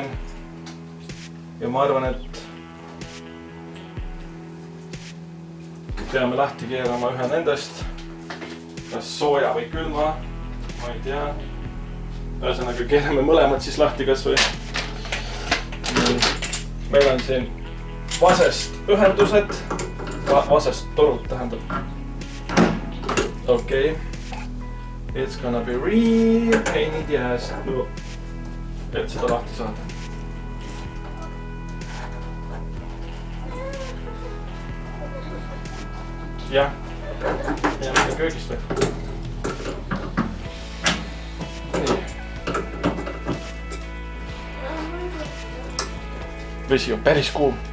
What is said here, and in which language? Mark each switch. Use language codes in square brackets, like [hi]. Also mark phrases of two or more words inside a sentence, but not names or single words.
[et] Ja ma arvan, et peame lahti keerama ühe nendest, kas sooja või külma, ma ei tea. Ühesõnaga keerame mõlemad siis lahti kas või. Meil on siin vasest ühendused, vasest torud tähendab. Okei. [en] It's gonna be real pain in the ass, [et] et seda lahti saada. Jah, ja mitte köögist või. Nii. Vesi on päris kuum.